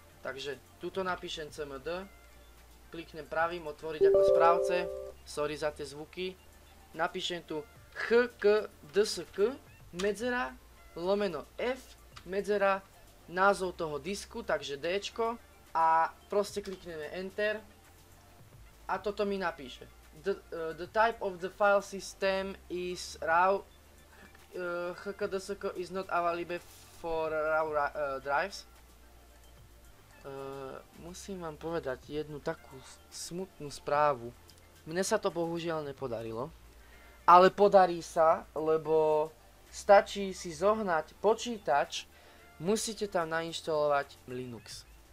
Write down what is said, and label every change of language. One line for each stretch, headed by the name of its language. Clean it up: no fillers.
Slovak: Takže tuto napíšem CMD, kliknem pravým otvoriť ako správce, sorry za tie zvuky, napíšem tu HKDSK medzera lomeno F medzera názov toho disku, takže Dčko. A proste klikneme Enter a toto mi napíše.
English: The type of the file system is RAW. HKDSK is not available for RAW drives.
Slovak: Musím vám povedať jednu takú smutnú správu. Mne sa to bohužiaľ nepodarilo. Ale podarí sa, lebo stačí si zohnať počítač, musíte tam nainštalovať Linux.